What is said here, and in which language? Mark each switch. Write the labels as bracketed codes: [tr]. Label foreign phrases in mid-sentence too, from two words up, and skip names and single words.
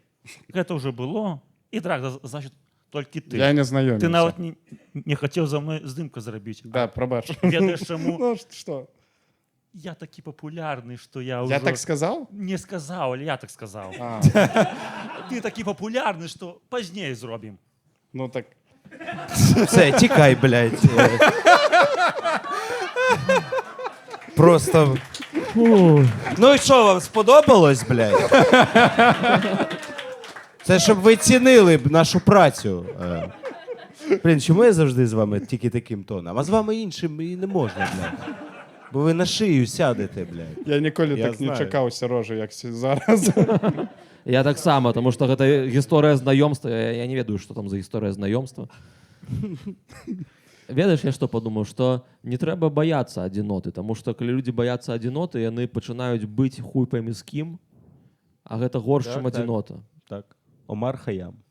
[be] Гэта ўжо было. І драк, значит, толькі ты. [uk] Я не знайомився. [be] Ты нават не хацеў за мной здымку зрабіць. [uk] Да, пробач. [be] Ведаеш чаму? [ru] Ну, что? [be] Я такі папулярны, што я ўжо... [ru] Я так сказал? [be] Не сказаў, але я так сказаў. А, Ты такі папулярны, што пазней зробім. ну так. [uk] Все, тікай, блядь. Просто... Ну і що, вам сподобалось, блядь? Це щоб ви цінили б нашу працю. Блін, чому я завжди з вами тільки таким тоном? А з вами іншим і не можна, блядь. Бо ви на шию сядете, блядь. Я ніколи Я так не знаю. чекав Сережа, як зараз. Я так само, тому що [be] гэта гісторыя знаёмства. Я не ведаю, што там за гісторыя знаёмства. Ведаеш, я што падумаў, што не трэба баяцца адзіноты, таму што калі людзі баяцца адзіноты, яны пачынаюць быць [ru] хуй поймі [be] з кім, а гэта горш, Так, чым так. адзінота. Так. Омар Хаям.